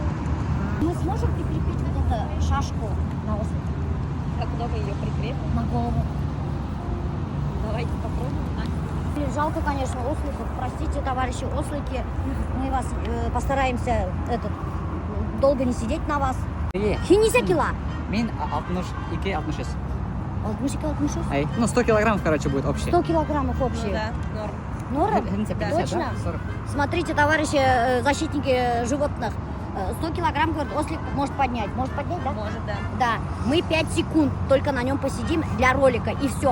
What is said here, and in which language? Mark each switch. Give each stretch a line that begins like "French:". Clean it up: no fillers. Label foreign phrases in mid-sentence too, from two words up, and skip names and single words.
Russian: Мы сможем прикрепить вот эту шашку на ослик? А куда вы ее прикрепим? На голову. Давайте попробуем. Жалко, конечно, осликов. Простите, товарищи ослики. Мы вас постараемся долго не сидеть на вас. Хинися кила. Мен 62-63. 62-66? Ай, ну 100 килограммов, короче, будет общий. 100 килограммов Ну, общие. да, норм. Норм? Граница 50, Точно? да? 40. Смотрите, товарищи защитники животных. 100 килограмм, говорит, ослик может поднять. Может поднять, да? Может, да. Да. Мы 5 секунд только на нем посидим для ролика. И все.